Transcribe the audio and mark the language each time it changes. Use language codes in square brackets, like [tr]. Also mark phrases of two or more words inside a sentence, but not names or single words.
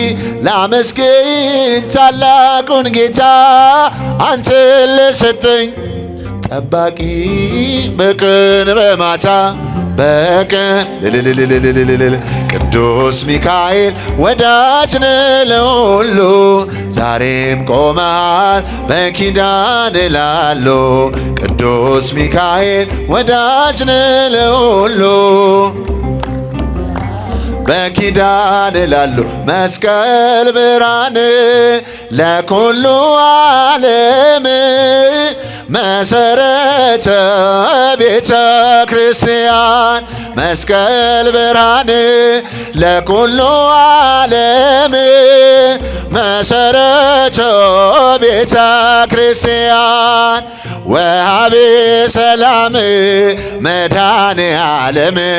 [am] ላመስግን ታላቁን ጌታ አንተ ለሰጠኝ ጠባቂ በቀን በማታ በቀን ቅዱስ ሚካኤል ወዳጅ ለሁሉ ዛሬም ቆመሃል በኪዳን ላሉ። ቅዱስ ሚካኤል ወዳጅ ለሁሉ በኪዳን ላሉ። [gez] መስቀል ብርሃን ለኩሉ ዓለም መሰረተ ቤተ ክርስቲያን። መስቀል ብርሃን ለኩሉ ዓለም መሰረተ ቤተ ክርስቲያን። ወሃቤ ሰላም መድኃኔ ዓለም